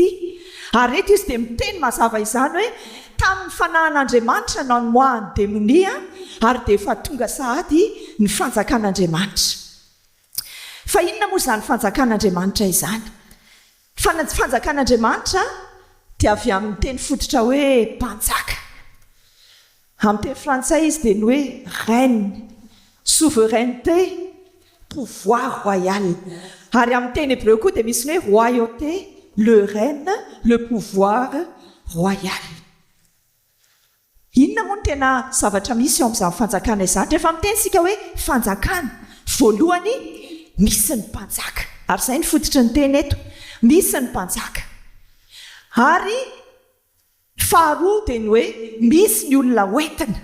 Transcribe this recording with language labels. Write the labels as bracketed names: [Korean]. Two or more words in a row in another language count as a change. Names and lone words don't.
[Malagasy] Ary eto izy dia miteny mazava izany hoe tamin'ny fanahin'Andriamanitra no amoahany demoni, ary dia efa tonga sahady ny fanjakan'Andriamanitra. Fa inona moa izany fanjakan'Andriamanitra izany? Fanjakan'Andriamanitra dia avy amin'ny teny fototra hoe mpanjaka. Amin'ny teny frantsay izy dia ny hoe [French] reine, souveraineté, pouvoir royal. [Malagasy] Ary amin'ny teny hébreu koa dia misy ny hoe [French] royauté, le règne, le pouvoir royal. [Malagasy] Inona moa no tena zavatra misy eo amin'izany fanjakana izany? Rehefa miteny sika hoe fanjakana, voalohany misy ny mpanjaka. Ary izay ny fototry ny teny eto, misy ny mpanjaka. Ary faharoa dia ny hoe misy ny olona hoentina.